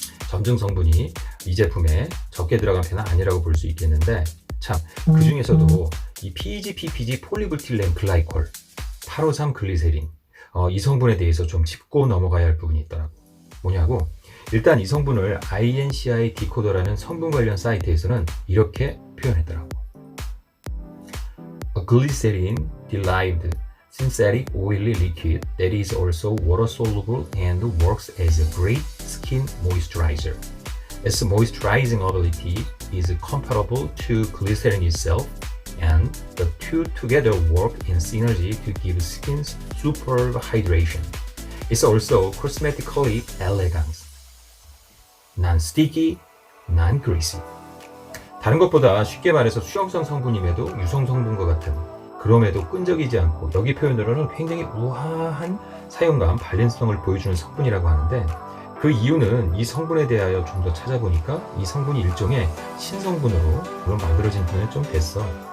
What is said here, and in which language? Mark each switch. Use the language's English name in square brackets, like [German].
[Korean] 점증 성분이 이 제품에 적게 들어간 편은 아니라고 볼 수 있겠는데, 참, 그 중에서도 이 PG, PPG, 폴리부틸렌 글라이콜, 853 글리세린, 이 성분에 대해서 좀 짚고 넘어가야 할 부분이 있더라고. 뭐냐고? 일단 이 성분을 INCI 디코더라는 성분 관련 사이트에서는 이렇게 표현했더라고. [English] A glycerin derived synthetic oily liquid that is also water soluble and works as a great skin moisturizer. Its moisturizing ability is comparable to glycerin itself, and the two together work in synergy to give skin superb hydration. It's also cosmetically elegant. non-sticky, non-greasy. [Korean] 다른 것보다 쉽게 말해서 수용성 성분임에도 유성 성분과 같은, 그럼에도 끈적이지 않고 여기 표현으로는 굉장히 우아한 사용감, 발렌성을 보여주는 성분이라고 하는데, 그 이유는 이 성분에 대하여 좀 더 찾아보니까 이 성분이 일종의 신성분으로 물론 만들어진 지는 좀 됐어.